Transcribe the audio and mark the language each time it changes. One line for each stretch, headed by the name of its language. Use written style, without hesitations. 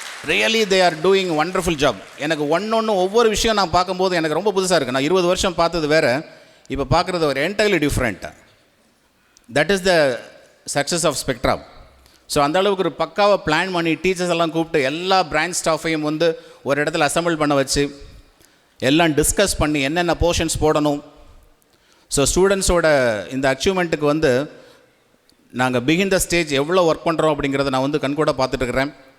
English: Really they are doing wonderful job.
Tamil: எனக்கு ஒவ்வொரு விஷயம் நான் பார்க்கும்போது எனக்கு ரொம்ப புதுசாக இருக்குது. நான் 20 வருஷம் பார்த்தது வேறு, இப்போ பார்க்குறது ஒரு
English: entirely different. That is the success of Spectra.
Tamil: So அந்த அளவுக்கு ஒரு பக்காவை பிளான் பண்ணி டீச்சர்ஸ் எல்லாம் கூப்பிட்டு எல்லா பிரான்ச் ஸ்டாஃபையும் வந்து ஒரு இடத்துல அசம்பிள் பண்ண வச்சு எல்லாம் டிஸ்கஸ் பண்ணி என்னென்ன போர்ஷன்ஸ் போடணும். ஸோ ஸ்டூடெண்ட்ஸோட இந்த அச்சீவ்மெண்ட்டுக்கு வந்து நாங்கள் பிகின் த ஸ்டேஜ் எவ்வளோ ஒர்க் பண்ணுறோம் அப்படிங்கிறத நான் வந்து கண்கூட பார்த்துட்டுருக்கிறேன்.